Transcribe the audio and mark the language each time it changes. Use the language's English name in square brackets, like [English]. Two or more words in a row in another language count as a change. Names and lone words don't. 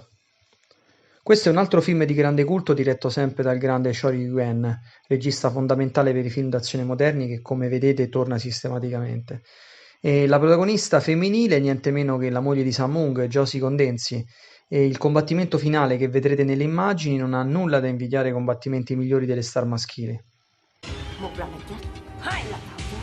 [Italian] Questo è un altro film di grande culto diretto sempre dal grande Choy Yuen, regista fondamentale per i film d'azione moderni che come vedete torna sistematicamente. E la protagonista femminile è niente meno che la moglie di Samung, Josie Condensi, e il combattimento finale che vedrete nelle immagini non ha nulla da invidiare ai combattimenti migliori delle star maschili. [Vietnamese] Một là mày chết, hai là tao chết.